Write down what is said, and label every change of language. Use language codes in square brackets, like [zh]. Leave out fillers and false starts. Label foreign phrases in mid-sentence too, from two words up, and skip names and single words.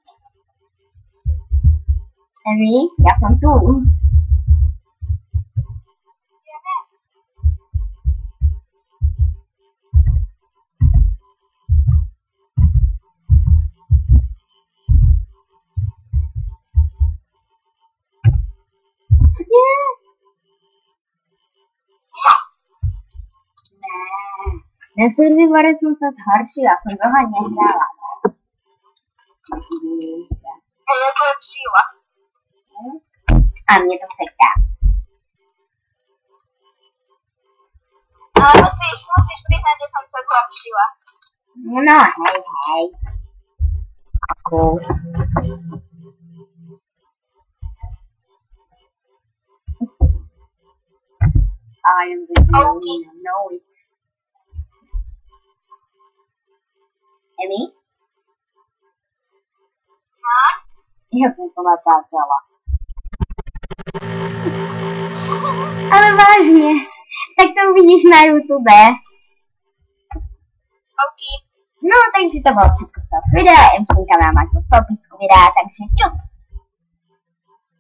[cs] Emi, já jsem tu. [sk] Ja ne. Nie. [cs] Na Survivore jsem se zhoršila, jsem dlouho nehrála. [sk] A ja zlepšila. [cs] A mě to seká. [sk] Ale musíš priznať, že som sa zlepšila. No, hej. Kus. [en] I am the Okay. know it. Emi? [cs] No? Já jsem to natáčela. Ale vážně, tak to uvidíš na YouTube. OK. No, takže to bylo všechno z toho videa, Emčinka vám máte v popisku videa, takže čus!